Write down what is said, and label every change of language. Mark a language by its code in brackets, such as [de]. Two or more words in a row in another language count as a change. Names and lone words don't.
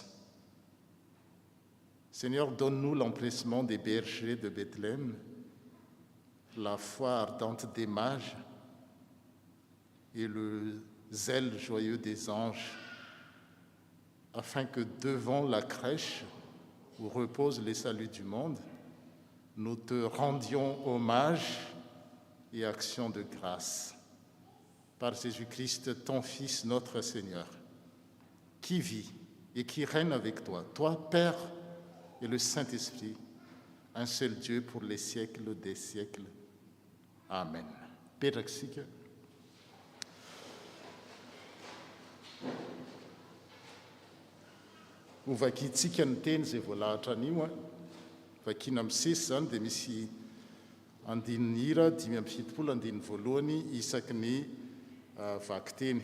[fr] Seigneur, donne-nous l'empressement des bergers de Bethléem, la foi ardente des mages et le zèle joyeux des anges, afin que devant la crèche où reposent les saluts du monde, nous te rendions hommage et action de grâce. Par Jésus-Christ, ton Fils, notre Seigneur, qui vit et qui règne avec toi, toi, Père et le Saint-Esprit, un seul Dieu pour les siècles des siècles. [mg] Amen. Petraksika. Ho vakiantsika ny teny izay voalahatra an'io a, vakiana misesy zany dia misy andininy hira 5:70 andininy voalohany isaky ny vaky teny.